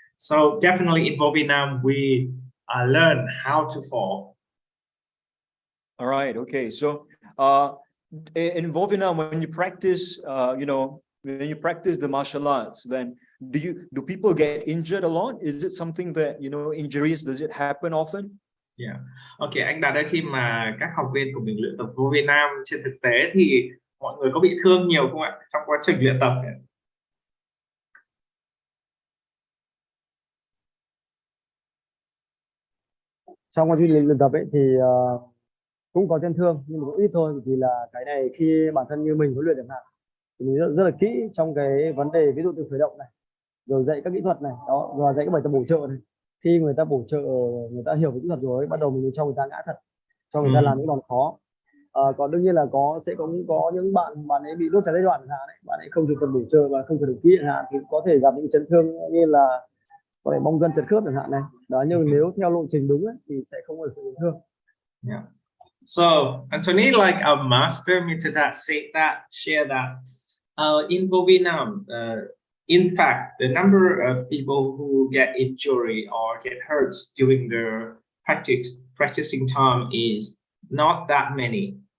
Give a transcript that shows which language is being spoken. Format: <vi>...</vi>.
<en>So definitely in Vô Vi Nam we learn how to fall. All right. Okay. So in Vô Vi Nam, when you practice, you know, when you practice the martial arts, then do people get injured a lot? Is it something that, you know, injuries, does it happen often? Yeah.</en> <vi>Okay, anh đặt đây, khi mà các học viên của mình luyện tập Vô Vi Nam trên thực tế thì mọi người có bị thương nhiều không ạ trong quá trình luyện tập? Trong quá trình luyện tập ấy thì cũng có chấn thương, nhưng mà cũng ít thôi, vì là cái này khi bản thân như mình huấn luyện chẳng hạn thì mình rất là kỹ trong cái vấn đề, ví dụ từ khởi động này, rồi dạy các kỹ thuật này đó, và dạy các bài tập bổ trợ này. Khi người ta bổ trợ, người ta hiểu về kỹ thuật rồi, bắt đầu mình cho người ta ngã thật, cho người ta làm những đòn khó. Còn đương nhiên là sẽ có những bạn ấy bị đốt cháy giai đoạn chẳng hạn, bạn ấy không thực tập bổ trợ và không thực tập kỹ chẳng hạn, thì có thể gặp những chấn thương như là có thể bong gân chật khớp chẳng hạn này đó, nhưng nếu theo lộ trình đúng ấy, thì sẽ không có sự chấn thương. Yeah.</vi> <en>So Anthony, like a master me to that, share that. In Vô Vi Nam, in fact, the number of people who get injury or get hurt during their practicing time is not that many.</en>